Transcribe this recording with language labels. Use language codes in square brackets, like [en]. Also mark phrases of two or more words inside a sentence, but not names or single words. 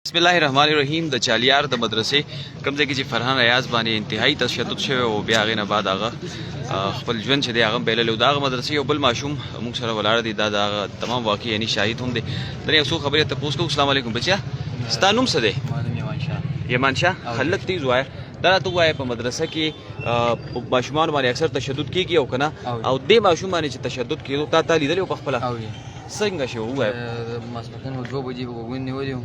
[ps] بسم الله الرحمن الرحیم د چالیار د مدرسې کوم ځای کې چې فرحان ریاض باندې انتهایی تشدد شوی او بیا هغې نه بعد هغه خپل ژوند چې دی هغه بایللی و د هغه مدرسې یو بل ماشوم موږ سره ولاړ دی دا د هغه تمام واقع یعنی شاهد هم دی د یو څو خبرې تپوس کوو. [ar] السلام علیکم [ps] بچیا، ستا نوم څه دی؟ یمان شاه. خلک تیز وایه دا راته ووایه په مدرسه کې ماشومانو باندې اکثر تشدد کېږي او که نه او دې ماشوم باندې چې تشدد کېدو تا لیدلی و په خپله څنګه شو ووایه؟ ماسپښین 2 بجې په غوږونه نیولي وم.